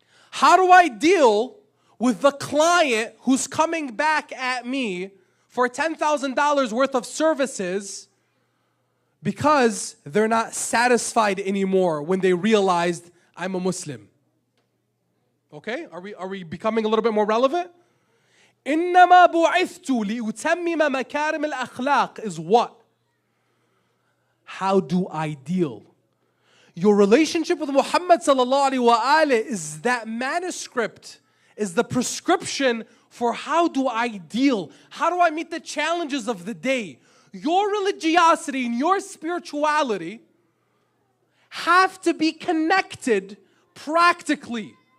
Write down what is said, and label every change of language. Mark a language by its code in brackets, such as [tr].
[en] How do I deal with the client who's coming back at me for $10,000 worth of services because they're not satisfied anymore when they realized I'm a Muslim? Okay, are we becoming a little bit more relevant? [ar] إنما بعثت لأتمم مكارم الأخلاق [en] is what? How do I deal? Your relationship with Muhammad [ar] sallallahu alaihi wasallam [en] is that manuscript, is the prescription for how do I deal? How do I meet the challenges of the day? Your religiosity and your spirituality have to be connected practically.